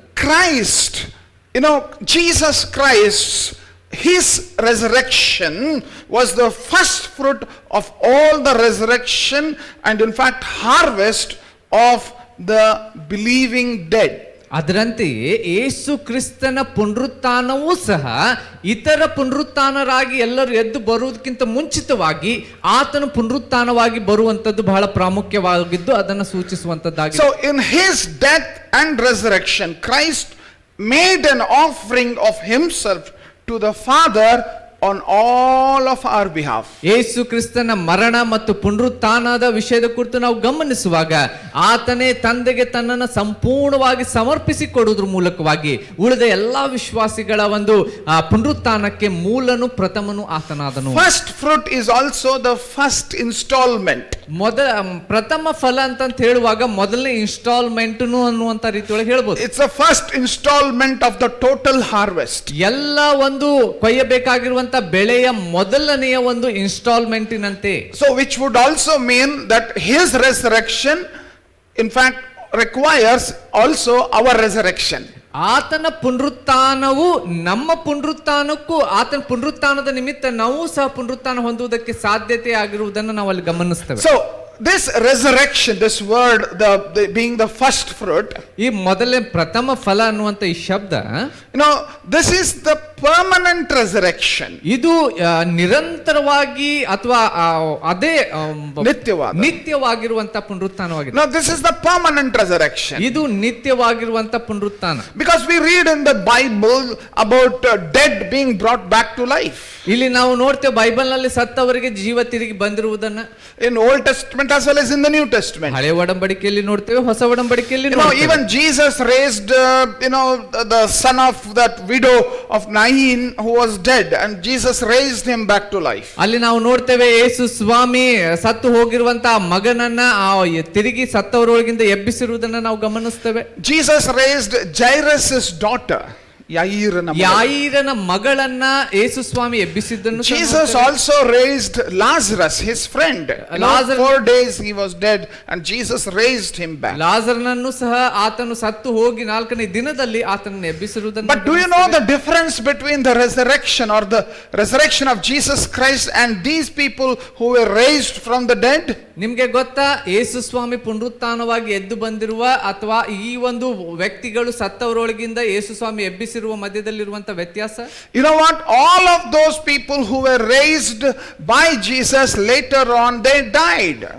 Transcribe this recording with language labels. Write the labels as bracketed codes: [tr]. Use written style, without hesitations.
[en] Christ, Jesus Christ, his resurrection was the first fruit of all the resurrection and in fact harvest of the believing dead. [kn] ಅದರಂತೆಯೇ ಯೇಸು ಕ್ರಿಸ್ತನ ಪುನರುತ್ಥಾನವೂ ಸಹ ಇತರ ಪುನರುತ್ಥಾನರಾಗಿ ಎಲ್ಲರೂ ಎದ್ದು ಬರುವುದಕ್ಕಿಂತ ಮುಂಚಿತವಾಗಿ ಆತನ ಪುನರುತ್ಥಾನವಾಗಿ ಬರುವಂತದ್ದು ಬಹಳ ಪ್ರಾಮುಖ್ಯವಾಗಿದ್ದು ಅದನ್ನು ಸೂಚಿಸುವಂತದ್ದಾಗಿದೆ. [en] So in his death and resurrection, Christ made an offering of himself to the Father on all of our behalf. [kn] ಯೇಸು ಕ್ರಿಸ್ತನ ಮರಣ ಮತ್ತು ಪುನರುತ್ಥಾನದ ವಿಷಯದ ಕುರಿತು ನಾವು ಗಮನಿಸುವಾಗ ಆತನೇ ತಂದೆಗೆ ತನ್ನನ್ನು ಸಂಪೂರ್ಣವಾಗಿ ಸಮರ್ಪಿಸಿಕೊಡುವುದರ ಮೂಲಕವಾಗಿ ಉಳಿದ ಎಲ್ಲಾ ವಿಶ್ವಾಸಿಗಳ ಒಂದು ಪುನರುತ್ಥಾನಕ್ಕೆ ಮೂಲನು ಪ್ರಥಮನು ಆತನಾದನು. [en] First fruit is also the first installment. [kn] ಪ್ರಥಮ ಫಲ ಅಂತ ಹೇಳುವಾಗ ಮೊದಲನೇ ಇನ್ಸ್ಟಾಲ್ಮೆಂಟ್ ಅನ್ನುವಂತ ರೀತಿಯೊಳಗೆ ಹೇಳ್ಬೋದು. [en] It's the first installment of the total harvest. [kn] ಎಲ್ಲ ಒಂದು ಕೊಯ್ಯಬೇಕಾಗಿರುವಂತ ಬೆಳೆಯ ಮೊದಲನೆಯ ಒಂದು ಇನ್ಸ್ಟಾಲ್ಮೆಂಟಿನಂತೆ. [en] So which would also mean that his resurrection in fact requires also our resurrection. [kn] ಆತನ ಪುನರುತ್ಥಾನವು ನಮ್ಮ ಪುನರುತ್ಥಾನಕ್ಕೂ ಆತನ ಪುನರುತ್ಥಾನದ ನಿಮಿತ್ತ ನಾವು ಸಹ ಪುನರುತ್ಥಾನ ಹೊಂದುವುದಕ್ಕೆ ಸಾಧ್ಯತೆ ಆಗಿರುವುದನ್ನು ನಾವು ಅಲ್ಲಿ ಗಮನಿಸ್ತೇವೆ. [en] So this resurrection, this word, the being the first fruit, [kn] ಈ ಮೊದಲೇ ಪ್ರಥಮ ಫಲ ಅನ್ನುವಂತ ಈ ಶಬ್ದ, [en] this is the permanent resurrection. [kn] ಇದು ನಿರಂತರವಾಗಿ ಅಥವಾ ಅದೇ ನಿತ್ಯವಾಗಿರುವಂತ ಪುನರುತ್ಥಾನವಾಗಿದೆ. [en] Now this is the permanent resurrection. [kn] ಇದು ನಿತ್ಯವಾಗಿರುವಂತ ಪುನರುತ್ಥಾನ. [en] Because we read in the Bible about dead being brought back to life. [kn] ಇಲ್ಲಿ ನಾವು ನೋಡ್ತೇವೆ ಬೈಬಲ್ ನಲ್ಲಿ ಸತ್ತವರಿಗೆ ಜೀವ ತಿರುಗಿ ಬಂದಿರುವುದನ್ನ. [en] In Old Testament as well as in the New Testament. [kn] ಹಳೆ ಒಡಂಬಡಿಕೆಯಲ್ಲಿ ನೋಡ್ತೇವೆ, ಹೊಸ ಒಡಂಬಡಿಕೆಯಲ್ಲಿ ನೋಡ್ತೇವೆ. [en] Even Jesus raised the son of that widow of Nain who was dead, and Jesus raised him back to life. [kn] ಅಲ್ಲಿ ನಾವು ನೋಡ್ತೇವೆ ಯೇಸು ಸ್ವಾಮಿ ಸತ್ತು ಹೋಗಿರುವಂತ ಮಗನನ್ನ ತಿರುಗಿ ಸತ್ತವರೊಳಗಿಂದ ಎಬ್ಬಿಸಿರುವುದನ್ನ ನಾವು ಗಮನಿಸ್ತೇವೆ. [en] Jesus raised Jairus' daughter, [kn] ಯಾಯಿರನ ಮಗಳನ್ನ ಯೇಸು ಸ್ವಾಮಿ ಎಬ್ಬಿಸಿದ್ದನ್ನು. [en] Jesus also raised Lazarus, his friend. 4 days he was dead and Jesus raised him back. [kn] ಲಾಜರನನ್ನು ಸಹ ಆತನು ಸತ್ತು ಹೋಗಿ 4ನೇ ದಿನದಲ್ಲಿ ಆತನನ್ನು ಎಬ್ಬಿಸಿರುವುದನ್ನು. [en] But do you know the difference between the resurrection or the resurrection of Jesus Christ and these people who were raised from the dead? [kn] ನಿಮ್ಗೆ ಗೊತ್ತಾ ಯೇಸು ಸ್ವಾಮಿ ಪುನರುತ್ಥಾನವಾಗಿ ಎದ್ದು ಬಂದಿರುವ ಅಥವಾ ಈ ಒಂದು ವ್ಯಕ್ತಿಗಳು ಸತ್ತವರೊಳಗಿಂದ ಯೇಸು ಸ್ವಾಮಿ ಎಬ್ಬಿಸಿರುವ ಮಧ್ಯದಲ್ಲಿರುವಂತ ವ್ಯತ್ಯಾಸ? [en] You know what? All of those people who were raised by Jesus later on, they died.